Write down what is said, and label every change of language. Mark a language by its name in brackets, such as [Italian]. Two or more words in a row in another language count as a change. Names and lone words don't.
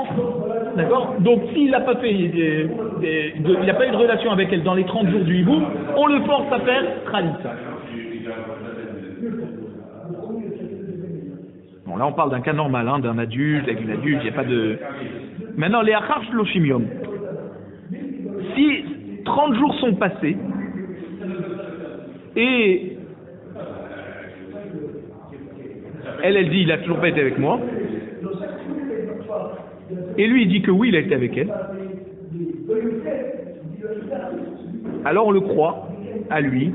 [French] D'accord? Donc s'il n'a pas fait, il n'a pas eu de relation avec elle dans les 30 jours du hiboum, on le force à faire khalitza. Bon, là on parle d'un cas normal, hein, d'un adulte, avec une adulte, il n'y a pas de... Maintenant, les [Hebrew] אחר שלושים יום. [French] Si 30 jours sont passés, et elle dit, il a toujours pas été avec moi. Et lui, il dit que oui, il a été avec elle. Alors on le croit à lui.